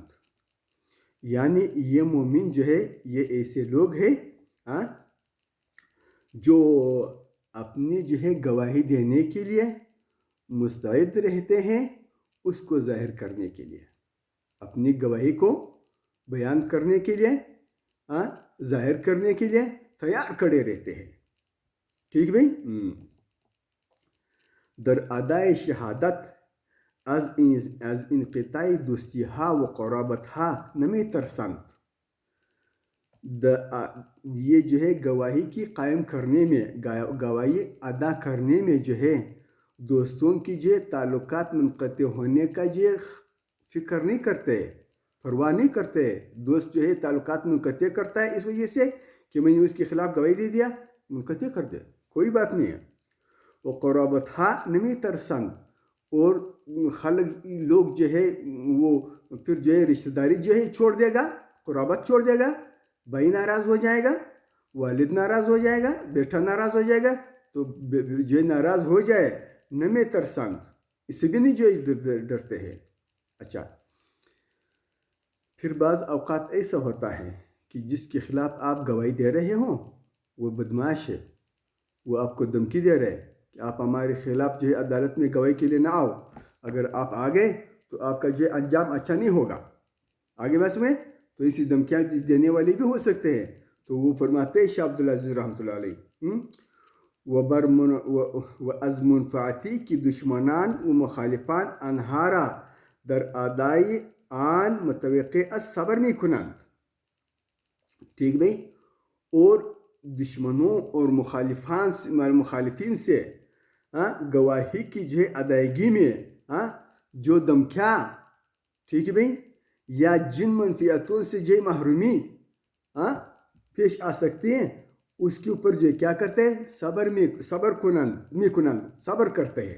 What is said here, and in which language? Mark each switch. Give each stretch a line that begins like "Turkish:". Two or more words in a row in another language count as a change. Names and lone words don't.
Urdu: یعنی یہ مومن جو ہے یہ ایسے لوگ ہیں جو اپنی جو ہے گواہی دینے کے لیے مستعد رہتے ہیں، اس کو ظاہر کرنے کے لیے، اپنی گواہی کو بیان کرنے کے لیے، ظاہر کرنے کے لیے تیار کھڑے رہتے ہیں. ٹھیک بھائی.
Persian: در ادائے شہادت از انقطاع دوستیها و قرابتها نمی ترسند.
Urdu: یہ جو ہے گواہی کی قائم کرنے میں، گواہی ادا کرنے میں جو ہے دوستوں کی جو تعلقات منقطع ہونے کا جو فکر نہیں کرتے، پرواہ نہیں کرتے. دوست جو ہے تعلقات منقطع کرتا ہے اس وجہ سے کہ میں نے اس کے خلاف گواہی دے دیا، منقطع کر دے، کوئی بات نہیں ہے.
Persian: وہ قرابتها نمی ترسند،
Urdu: اور لوگ جو ہے وہ پھر جو ہے رشتہ داری جو ہے چھوڑ دے گا، قرابت چھوڑ دے گا. بھائی ناراض ہو جائے گا، والد ناراض ہو جائے گا، بیٹا ناراض ہو جائے گا، تو جو ناراض ہو جائے
Persian: نمی ترسند،
Urdu: اس سے بھی نہیں جو ڈرتے ہیں. اچھا، پھر بعض اوقات ایسا ہوتا ہے کہ جس کے خلاف آپ گواہی دے رہے ہوں وہ بدمعاش ہے، وہ آپ کو دھمکی دے رہے کہ آپ ہمارے خلاف جو ہے عدالت میں گواہی کے لیے نہ آؤ، اگر آپ آ گئے تو آپ کا جو انجام اچھا نہیں ہوگا. آگے بس میں تو اسی دھمکیاں دینے والے بھی ہو سکتے ہیں. تو وہ فرماتے ہیں شاہ عبدالعزیز رحمۃ اللہ علیہ،
Persian: و از منفعتی کی دشمنان و مخالفان انہارا در ادائی آن متوقع از صبر می کنند.
Urdu: ٹھیک بھائی. اور دشمنوں اور مخالفین سے گواہی کی جو ہے ادائیگی میں جو دھمکیاں، ٹھیک ہے بھائی، یا جن منفیتوں سے جو محرومی پیش آ سکتی ہیں اس کے اوپر جو کیا کرتے ہیں، صبر کرتے ہیں.